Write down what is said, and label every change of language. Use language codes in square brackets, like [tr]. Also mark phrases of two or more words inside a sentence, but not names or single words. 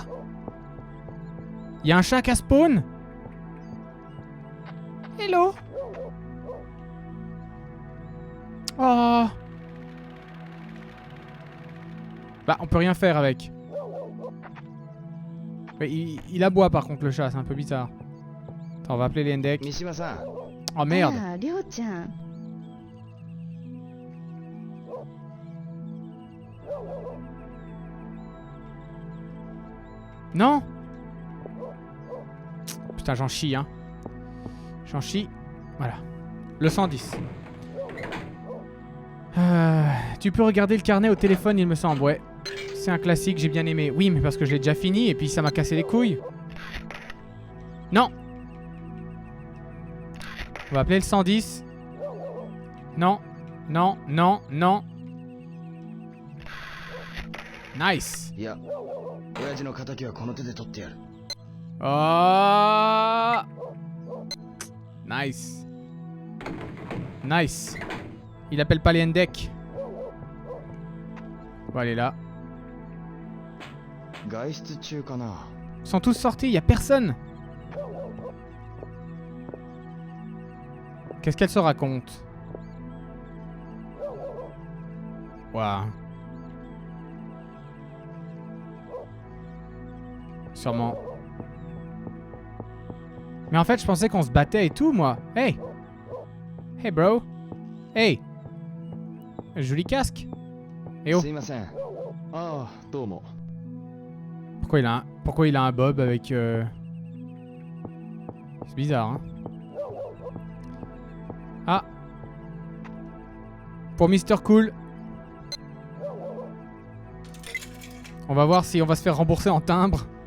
[fr] Y'a un chat qu'à spawn? Hello. Oh. Bah on peut rien faire avec. Mais il aboie par contre le chat, c'est un peu bizarre. Attends, on va appeler les Hendek. Mishima-san. Oh merde. [ja] あら、りょうちゃん。 [fr] Non. Putain, j'en chie, hein. J'en chie. Voilà. Le 110. Tu peux regarder le carnet au téléphone, il me semble, ouais. C'est un classique, j'ai bien aimé. Oui, mais parce que je l'ai déjà fini et puis ça m'a cassé les couilles. Non. On va appeler le 110. Non. Non, non, non. Nice. [ja] いや親父の仇はこの手で取ってやる [fr] Oh. Nice. Nice. Il appelle pas les Hendek. Bon, elle est là. [ja] 外出中かな [fr] Ils sont tous sortis, il y a personne. Qu'est-ce qu'elle se raconte? Waouh. Sûrement. Mais en fait, je pensais qu'on se battait et tout, moi. [en] Hey! Hey, bro! Hey! [fr] Joli casque! Eh oh! [ja] すいませんああどうも [fr] Pourquoi il a un bob avec... C'est bizarre, hein? Ah! Pour Mister Cool. On va voir si on va se faire rembourser en timbre.